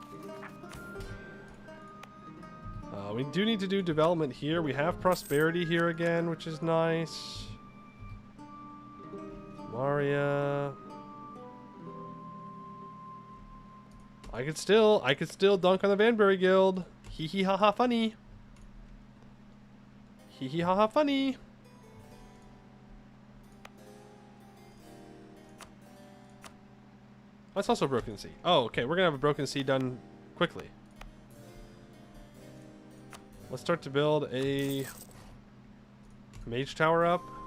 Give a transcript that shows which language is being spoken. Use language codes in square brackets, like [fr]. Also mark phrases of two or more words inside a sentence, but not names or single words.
[en] We do need to do development here. We have prosperity here again, which is nice. Maria. I could still dunk on the Vanbury Guild. Hee hee ha ha funny. Hee hee ha ha funny. That's also Broken Sea. Oh, okay. We're going to have a Broken Sea done quickly. Let's start to build a mage tower up.